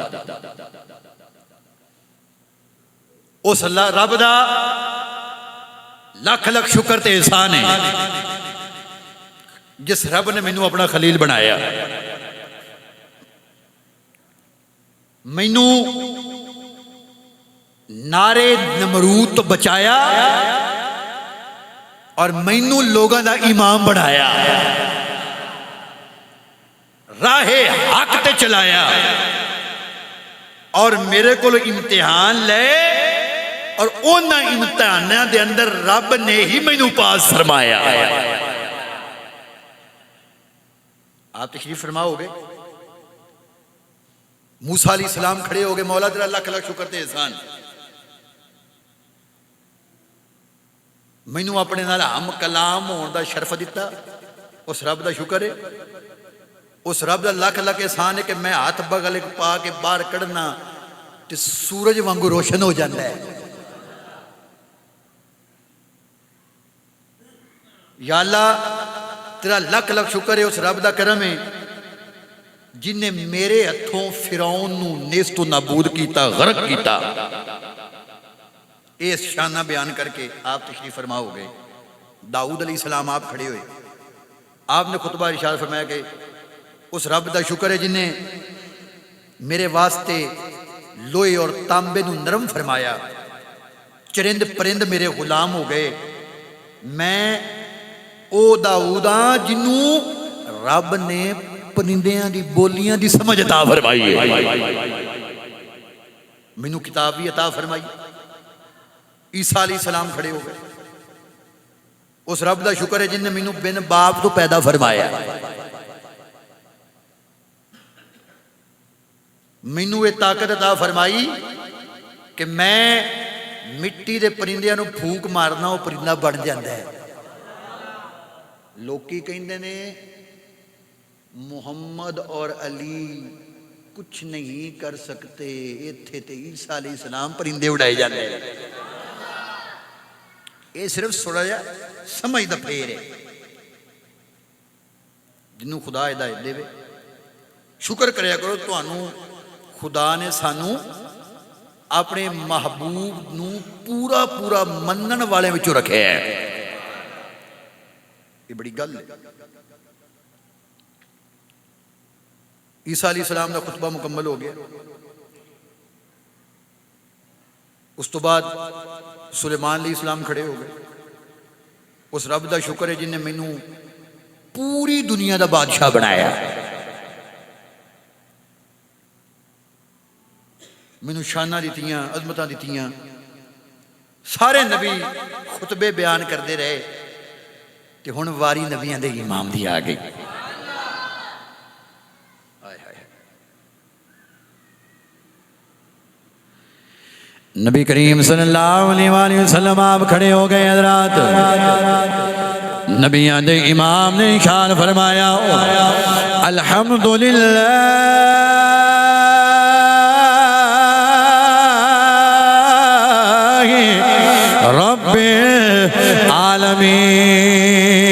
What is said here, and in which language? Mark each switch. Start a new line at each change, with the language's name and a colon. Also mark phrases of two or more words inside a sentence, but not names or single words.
Punjabi: اس اللہ رب دا لکھ لکھ شکر تے احسان ہے جس رب نے مینوں اپنا خلیل بنایا. مینوں نارے نمرود تو بچایا اور مینوں لوگاں دا امام بنایا, راہ حق تے چلایا, اور میرے کو امتحان لے اور اونا امتحاناں دے اندر رب نے ہی مینوں پاس فرمایا.
Urdu: آپ تشریف فرما ہو گئے.
Punjabi: موسیٰ علیہ السلام کھڑے ہو گئے, مولا تیرا لکھ لکھ شکر تے احسان, مینوں اپنے نال ہم کلام ہون دا شرف دیتا. اس رب دا شکر ہے, اس رب دا لکھ لکھ احسان ہے کہ میں ہاتھ بغل پا کے باہر کڑنا تے سورج وانگو روشن ہو جاتا ہے. یا اللہ تیرا لکھ لکھ شکر ہے, اس رب دا کرم ہے جن نے میرے ہتھوں فرعون نو نیست و نابود کیتا, غرق کیتا.
Urdu: اس شانہ بیان کر کے آپ تشریف فرما ہو گئے.
Punjabi: داؤد علیہ السلام آپ کھڑے ہوئے, آپ نے خطبہ ارشاد فرمایا کہ اس رب دا شکر ہے جن نے میرے واسطے لوہے اور تانبے نو نرم فرمایا, چرند پرند میرے غلام ہو گئے. میں او داؤد ہاں جنوں رب نے پرندیاں دی بولیاں دی سمجھ عطا فرمائی ہے, مینوں کتاب بھی عطا فرمائی. عیسیٰ علیہ السلام کھڑے ہو گئے. اس رب دا شکر ہے جن نے مینوں بن باپ تو پیدا فرمایا, مینوں یہ طاقت عطا فرمائی کہ میں مٹی دے پرندیاں نو پھونک مارنا وہ پرندہ بن جاتا ہے. لوکی کہندے نے محمد اور علی کچھ نہیں کر سکتے, ایتھے تے عیسیٰ علیہ السلام پرندے اڑائے جاتے ہیں. یہ صرف تھوڑا جا سمجھ دا پھیر ہے. جنوں خدا ہدایت دے, شکر کریا کرو تانوں خدا نے سانوں اپنے محبوب نو پورا پورا منن والے وچوں رکھیا ہے. یہ بڑی گل ہے.
Urdu: عیسیٰ علیہ السلام کا خطبہ مکمل ہو گیا. اس تو بعد سلیمان علیہ السلام کھڑے ہو گئے.
Punjabi: اس رب دا شکر ہے جن نے مینوں پوری دنیا دا بادشاہ بنایا, مینوں شانہ دیتیاں, عظمتاں دیتیاں. سارے نبی خطبے بیان کرتے رہے تے ہن واری نبیاں دے امام دی آ گئی.
Urdu: نبی کریم صلی اللہ علیہ وآلہ وسلم آپ کھڑے ہو گئے.
Punjabi: حضرات نبیان دے امام نے ارشاد فرمایا
Arabic: الحمدللہ رب العالمین.